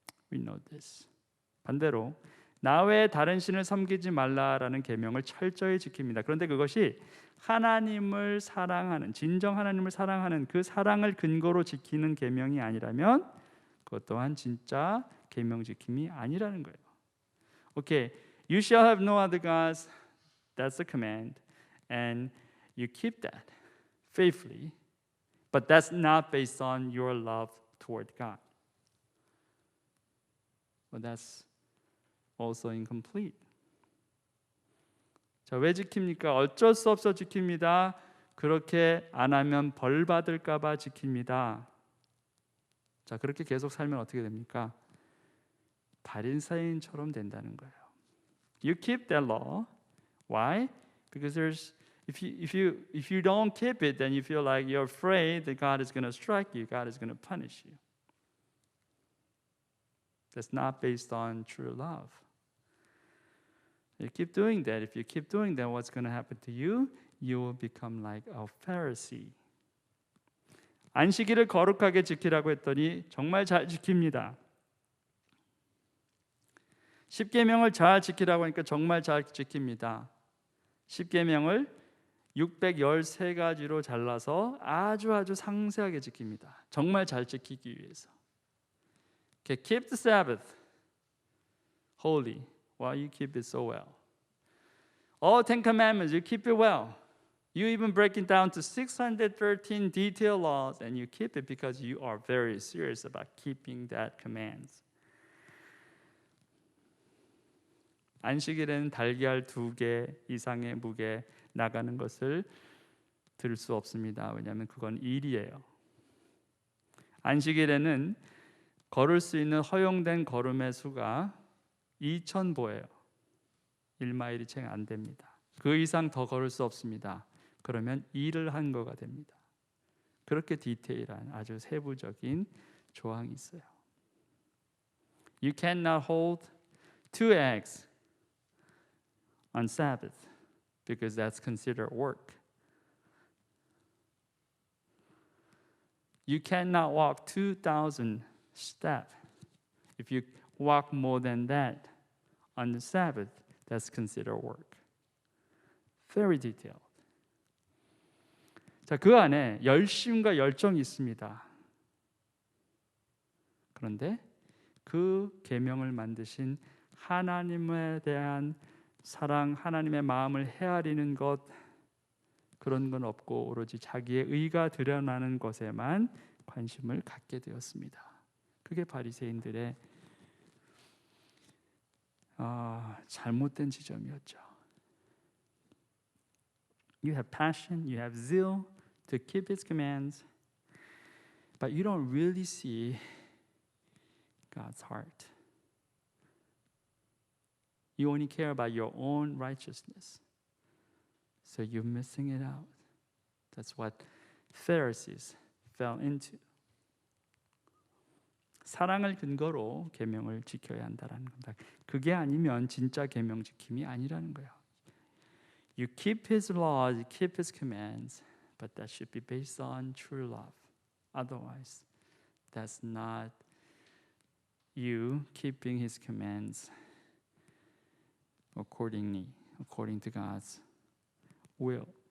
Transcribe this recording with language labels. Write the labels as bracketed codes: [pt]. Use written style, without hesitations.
[en] We know this. [ko] 반대로 나 외에 다른 신을 섬기지 말라라는 계명을 철저히 지킵니다. 그런데 그것이 하나님을 사랑하는, 진정 하나님을 사랑하는 그 사랑을 근거로 지키는 계명이 아니라면 그것 또한 진짜 계명 지킴이 아니라는 거예요. [en] Okay, you shall have no other gods. That's the command, and you keep that faithfully, but that's not based on your love toward God. Well, that's also incomplete. [ko] 자, 왜 지킵니까? 어쩔 수 없어 지킵니다. 그렇게 안 하면 벌 받을까 봐 지킵니다. 자, 그렇게 계속 살면 어떻게 됩니까? 바리새인처럼 된다는 거예요. [en] You keep that law. Why? Because if you don't keep it, then you feel like you're afraid that God is going to strike you, God is going to punish you. That's not based on true love. You keep doing that. If you keep doing that, what's going to happen to you? You will become like a Pharisee. [ko] 안식일을 거룩하게 지키라고 했더니 정말 잘 지킵니다. 10계명을 잘 지키라고 하니까 정말 잘 지킵니다. 10계명을 613가지로 잘라서 아주 상세하게 지킵니다. 정말 잘 지키기 위해서. [en] Okay, keep the Sabbath holy. Well, you keep it so well. All 10 commandments, you keep it well. You even break it down to 613 detailed laws, and you keep it because you are very serious about keeping that commands. [ko] 안식일에는 달걀 2개 이상의 무게 나가는 것을 들 수 없습니다. 왜냐하면 그건 일이에요. 안식일에는 걸을 수 있는 허용된 걸음의 수가 2,000보예요. 1마일이 채 안 됩니다. 그 이상 더 걸을 수 없습니다. 그러면 일을 한 거가 됩니다. 그렇게 디테일한 아주 세부적인 조항이 있어요. [en] You cannot hold 2 eggs on Sabbath because that's considered work. You cannot walk 2,000 steps. If you walk more than that on the Sabbath, that's considered work. Very detailed. [ko] 자, 그 안에 열심과 열정이 있습니다. 그런데 그 계명을 만드신 하나님에 대한 사랑, 하나님의 마음을 헤아리는 것, 그런 건 없고 오로지 자기의 의가 드러나는 것에만 관심을 갖게 되었습니다. 그게 바리새인들의 잘못된 지점이었죠. [en] You have passion, you have zeal to keep His commands, but you don't really see God's heart. You only care about your own righteousness. So you're missing it out. That's what Pharisees fell into. [ko] 사랑을 근거로 계명을 지켜야 한다는 겁니다. 그게 아니면 진짜 계명 지킴이 아니라는 거예요. [en] You keep His laws, you keep His commands, but that should be based on true love. Otherwise, that's not you keeping His commands according to God's will.